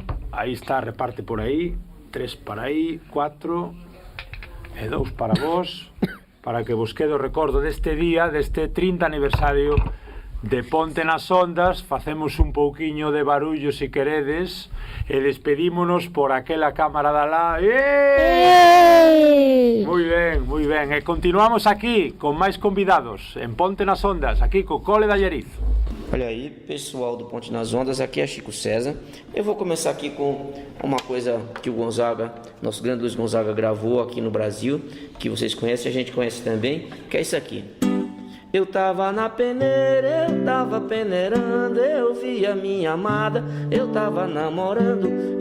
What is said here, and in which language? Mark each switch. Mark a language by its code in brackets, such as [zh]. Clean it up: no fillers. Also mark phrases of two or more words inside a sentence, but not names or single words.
[gl] Aí está, reparte por aí, 3 para aí, 4 e 2 para vos, para que vos quede o recordo deste día, deste 30 aniversario de Ponte nas Ondas. Facemos un pouquiño de barullo se queredes e despedímonos por aquela cámara da lá. Moi ben, e continuamos aquí con máis convidados en Ponte nas Ondas, aquí co Cole da Allariz. [pt] Olha aí, pessoal do Ponte nas Ondas, aqui é Chico César. Eu vou começar aqui com uma coisa que o Gonzaga, nosso grande Luiz Gonzaga, gravou aqui no Brasil, que vocês conhecem, a gente conhece também, que é isso aqui. Eu tava na peneira, eu tava peneirando, eu vi a minha amada, eu tava namorando.